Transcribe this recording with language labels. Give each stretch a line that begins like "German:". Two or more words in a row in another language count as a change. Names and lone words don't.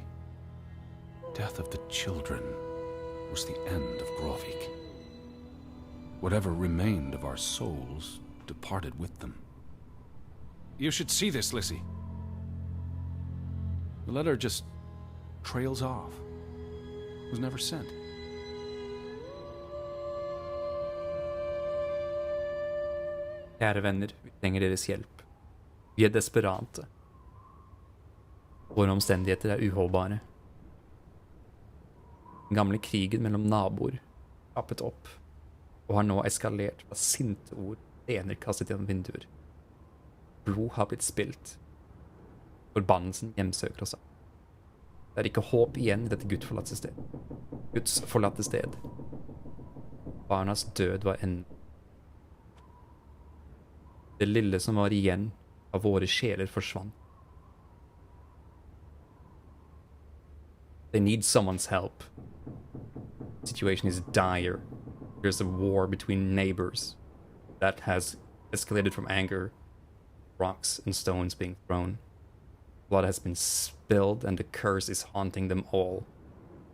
English: Death of the children was the end of Grovik. Whatever remained of our souls departed with them. You should see this, Lissy. The letter just trails off. Was never sent.
Norwegian: Kjære venner, vi trenger deres hjelp. Vi er desperate. Våre omstendigheter er uholdbare. Den gamle krigen mellom naboer kappet opp, og har nå eskalert fra sinte ord stener kastet gjennom vinduer. Blod har blitt spilt. Forbannelsen hjemsøker oss. Det er ikke håp igjen i dette gudsforlatte sted. Guds forlatte sted. Barnas død var enden. Det lille som var igjen av våre sjeler forsvant.
English: They need someone's help. The situation is dire. There's a war between neighbors that has escalated from anger, rocks and stones being thrown. Blood has been spilled and the curse is haunting them all.